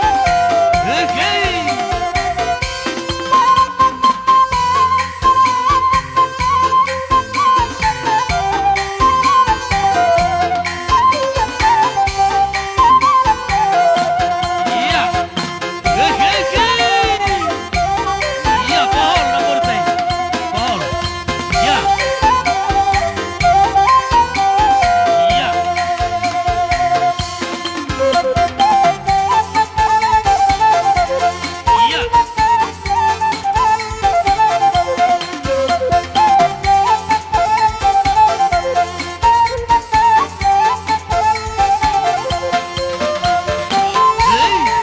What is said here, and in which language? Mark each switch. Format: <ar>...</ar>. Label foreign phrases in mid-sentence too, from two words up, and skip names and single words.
<id>Oke. Iya. Oke, oke. Iya, gol la porte. Gol. Iya. Iya. Iya. Hei.</id>